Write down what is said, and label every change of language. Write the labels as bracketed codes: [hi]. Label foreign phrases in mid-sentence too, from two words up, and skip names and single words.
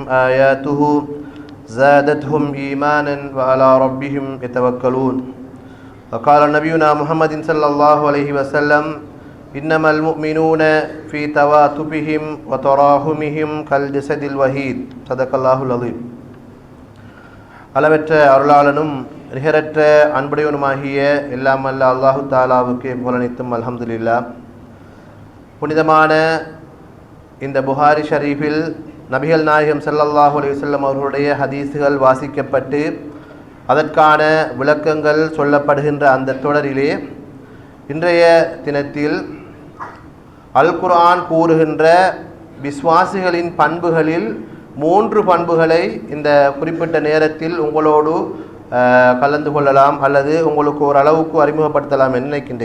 [ar] آياته زادتهم إيمانا وعلى ربهم يتوكلون وقال نبينا محمد صلى الله عليه وسلم إنما المؤمنون في تواتبهم وتراحمهم كالجسد الوحيد صدق الله العظيم [ta] அளவற்ற அருளாளனும் நிகரற்ற அன்புடையவனுமாகிய எல்லாம் அல்ல அல்லாஹு தாலாவுக்கு புகழனைத்தும் [ar] அல்ஹம்துலில்லாஹ். [ta] புனிதமான இந்த புகாரி ஷரீஃபில் நபிகள் நாயகம் [ar] صلى الله عليه وسلم [ta] அவர்களுடைய ஹதீஸுகள் வாசிக்கப்பட்டு அதற்கான விளக்கங்கள் சொல்லப்படுகின்ற அந்த தொடரிலே இன்றைய தினத்தில் அல் குர்ஆன் கூறுகின்ற விஸ்வாசிகளின் பண்புகளில் 3 பண்புகளை இந்த குறிப்பிட்ட நேரத்தில் உங்களோடு கலந்து கொள்ளலாம் அல்லது உங்களுக்கு ஓரளவுக்கு அறிமுகப்படுத்தலாம் என்று நினைக்கின்றேன்.